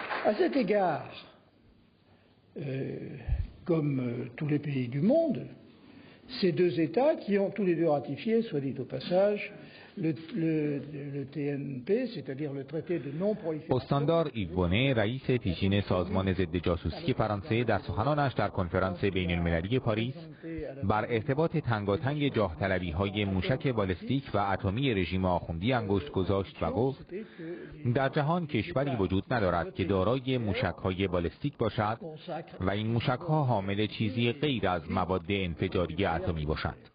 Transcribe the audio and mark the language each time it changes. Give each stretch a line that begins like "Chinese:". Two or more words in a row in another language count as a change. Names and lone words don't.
French: À cet égard, comme tous les pays du monde, ces deux États qui ont tous les deux ratifié, soit dit au passage, le TNP, c'est-à-dire le traité de non-prolifération.
Persian: استاندار ایوونه رئیس پیشین سازمان ضد جاسوسی فرانسه در سخنانش در کنفرانس بین المللی پاریس بر ارتباط تنگاتنگ جاه طلبی‌های موشک بالستیک و اتمی رژیم آخوندی انگشت گذاشت و گفت در جهان کشوری وجود ندارد که دارای موشک‌های بالستیک باشد و این موشک‌ها حامل چیزی غیر از مواد انفجاری اتمی باشند.